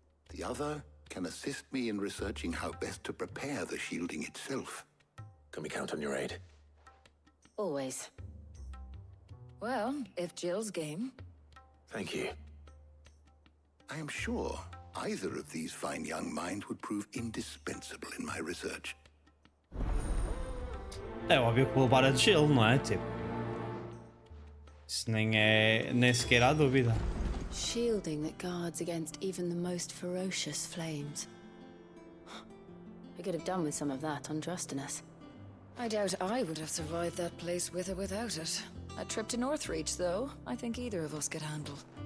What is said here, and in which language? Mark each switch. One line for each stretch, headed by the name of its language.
English: The other can assist me in researching how best to prepare the shielding itself. Can we count on your aid? Always. Well, if Jill's game. Thank you. I am sure either of these fine young minds would prove indispensable in my research.
Portuguese: É óbvio que vou levar a Jill, não é? Tipo, isso nem sequer há dúvida.
English: Shielding that guards against even the most ferocious flames. I could have done with some of that on Drustinus. I doubt I would have survived that place with or without it. A trip to Northreach, though, I think either of us could handle.